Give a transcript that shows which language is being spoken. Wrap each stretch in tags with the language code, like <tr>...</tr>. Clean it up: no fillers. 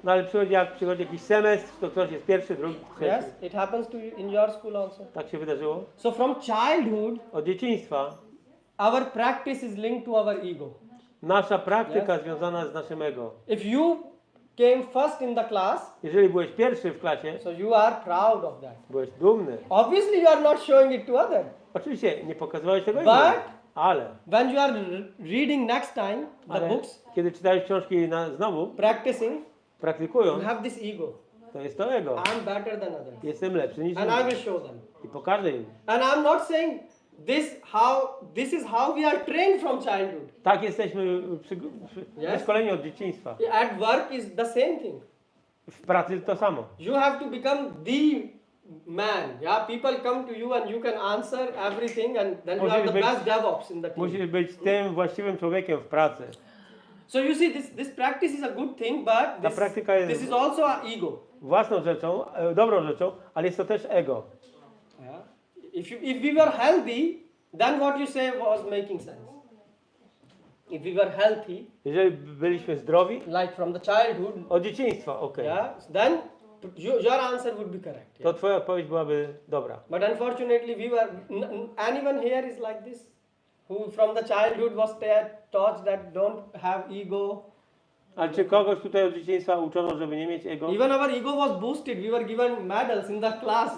<pl>No ale jak przychodzi jakiś semestr, to ktoś jest pierwszy, drugi, trzeci.</pl> <en>Yes, it happens to you in your school also.</en> <pl>Tak się wydarzyło.</pl> <en>So from childhood,</en> <pl>Od dzieciństwa</pl> <en>our practice is linked to our ego.</en> <pl>nasza praktyka związana z naszym ego.</pl> <en>If you came first in the class,</en> <pl>Jeżeli byłeś pierwszy w klasie,</pl> <en>so you are proud of that.</en> <pl>byłeś dumny.</pl> <en>Obviously, you are not showing it to others.</en> <pl>Oczywiście nie pokazywałeś tego</pl> <en>But</en> <pl>innym, ale</pl> <en>when you are reading next time the books,</en> <pl>kiedy czytałeś książki znowu,</pl> <en>practicing,</en> <pl>praktykując,</pl> <en>you have this ego.</en> <pl>to jest to ego.</pl> <en>I'm better than others.</en> <pl>Jestem lepszy niż</pl> <en>And I will</en> <pl>inni.</pl> <en>show them.</en> <pl>I pokażę im.</pl> <en>And I'm not saying this is how we are trained from childhood.</en> <pl>Tak jesteśmy</pl> <en>Yes.</en> <pl>wyszkoleni od dzieciństwa.</pl> <en>At work is the same thing.</en> <pl>W pracy to samo.</pl> <en>You have to become the man. Yeah, people come to you and you can answer everything, and then you are the best DevOps in the team.</en> <pl>Musisz być tym właściwym człowiekiem w pracy.</pl> <en>So you see, this practice is a good thing, but</en> <pl>Ta praktyka jest</pl> <en>this is also an ego.</en> <pl>własną rzeczą, dobrą rzeczą, ale jest to też ego.</pl> <en>Yeah. If we were healthy, then what you say was making sense. If we were healthy,</en> <pl>Jeżeli byliśmy zdrowi,</pl> <en>like from the childhood,</en> <pl>od dzieciństwa, okej.</pl> <en>yeah, then your answer would be correct.</en> <pl>To</pl> <en>Yeah.</en> <pl>twoja odpowiedź byłaby dobra.</pl> <en>But unfortunately, anyone here is like this, who from the childhood was taught that don't have ego.</en> <pl>Ale czy kogoś tutaj od dzieciństwa uczono, żeby nie mieć ego?</pl> <en>Even our ego was boosted. We were given medals in the class</en>